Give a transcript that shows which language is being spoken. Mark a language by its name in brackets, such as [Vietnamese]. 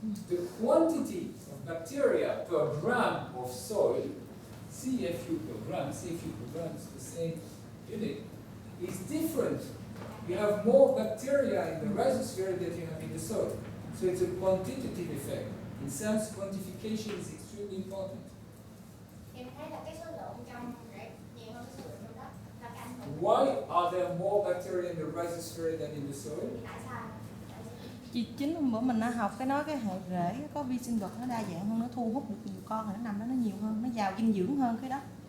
[English] The quantity of bacteria per gram of soil, CFU per gram is the same unit, is different. You have more bacteria in the rhizosphere than you have in the soil. So it's a quantitative effect. In sense, quantification is extremely important. [Vietnamese] Em thấy là cái số lượng trong rễ nhiều hơn cái số lượng trong đất là cái ảnh hưởng. [English] Why are there more bacteria in the rhizosphere than in the soil? [Vietnamese] Tại sao? Chính hôm bữa mình đã học cái nói cái hệ rễ có vi sinh vật nó đa dạng hơn, nó thu hút được nhiều con thì nó nằm đó nó nhiều hơn, nó giàu dinh dưỡng hơn cái đó.